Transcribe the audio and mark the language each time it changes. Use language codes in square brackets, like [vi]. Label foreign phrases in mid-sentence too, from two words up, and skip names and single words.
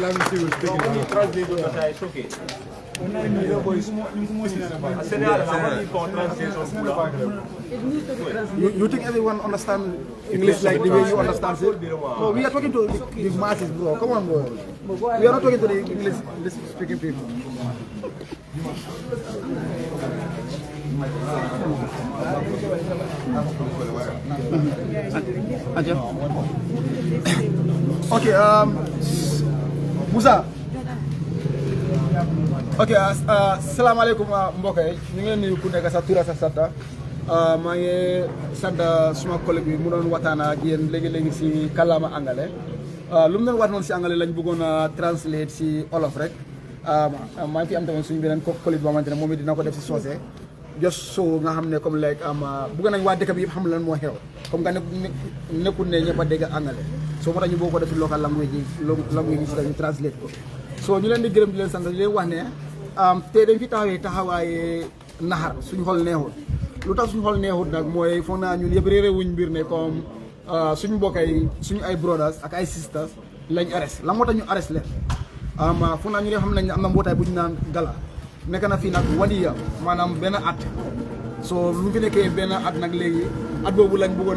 [en] Lamisi will speak You think everyone understands English like the way you understand it? No, we are talking to the masses, bro. Come on, bro. We are not talking to the English speaking people. Okay, Musa. [wo] Okay, assalamualaikum mbokk yi ñu ngi leen nuyu ku nekk sa tur sa sata maa ngi sant suma collègue bi mu doon waxtaan ak yéen léegi-léegi si kàllaama angale lu mu doon wax noonu si angale lañ bëggoon a translate si olof rek maa ngi fi am tamit suñu beneen collègue boo xamante ne moom it dina ko def si soose [en] just so [wo] nga xam ne comme like bëgg nañ waa dëkk bi yëpp xam lan moo xew comme nga nekkul ne ñëpp a dégg angale soo moo tax ñu boo ko def si [en] local language [wo] yi si dañu translate ko so ñu leen di gërëm di leen sant di leen wax ne te dañ fi taxawaaye naxar suñu xol neexut lu tax suñu xol neexut nag mooy foog naa ñun yëpp réeré wuñ mbir ne comme suñu mbokk yi suñu ay brothers ak ay sisters lañ arrest la moo tax ñu arrest leen foog naa ñu leen xam nañ ne am na mbootaay bu ñu naan gala nekk na fii nag wadiya maanaam benn at so lu fi nekkee benn at nag léegi at boobu lañ bëggoon a